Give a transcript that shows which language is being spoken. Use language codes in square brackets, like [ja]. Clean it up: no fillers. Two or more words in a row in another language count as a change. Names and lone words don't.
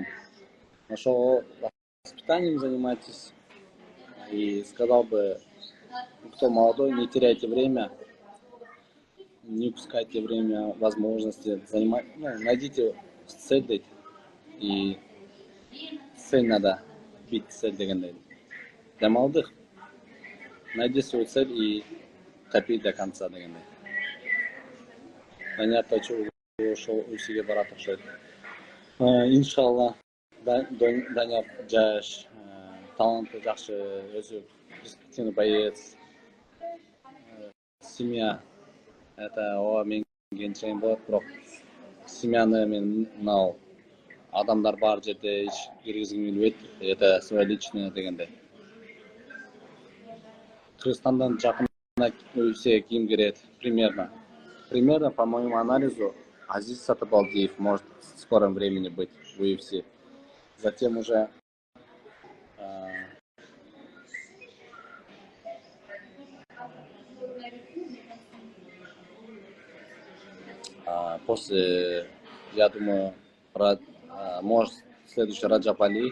[ru] Но что воспитанием занимаетесь, и сказал бы, кто молодой, не теряйте время, не упускайте время, возможности, найдите цель, и цель надо бить цель дегенде. Для молодых найди свою цель и копи до конца дегенде. [ky] Данияр Тайчу ошол үйсүгө барат окшойт. Иншалла Данияр жаш, таланты жакшы, өзү [ru] перспективный боец. Семья это [ky] ооба менин келинчегим болот, бирок семьяны мен мынау адамдар бар жерде иш киргизгим келбейт. [ru] Это свое личное дегенде. [ky] Кыргызстандан жакында үйсүгө ким кирет примерно? [ru] Примерно, по моему анализу, Азиз Сатыбалдиев может в скором времени быть в UFC. Затем уже после, я думаю, может следующий Раджаб Али.